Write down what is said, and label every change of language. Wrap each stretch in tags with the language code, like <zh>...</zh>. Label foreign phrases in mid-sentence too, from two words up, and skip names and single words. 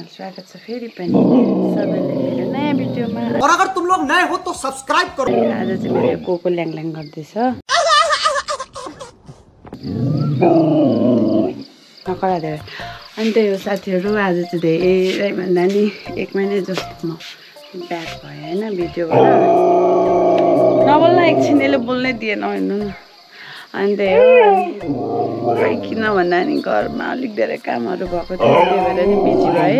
<ne>स्वागत छ फेरि पनि सबैले मेरो नयाँ भिडियोमा।</ne> <hi>और अगर तुम लोग नए हो तो सब्सक्राइब करो।</hi> <ne>आज चाहिँ मेरो कोको ल्याङ ल्याङ गर्दैछ।</ne> <hi>नकरा दे।</hi> <ne>अनि त्यही हो साथीहरु, आज चाहिँ धेरै भन्दा नि 1 महिना जस्तो म ब्याक भए हैन भिडियोबाट। नबोल्न एकछिनले बोल्नै दिएन हैन। अनि त्यही हो किन भन्दा नि घरमा अलिक धेरै कामहरु भएको थियो, त्यही भएर नि बिजी भए।</ne>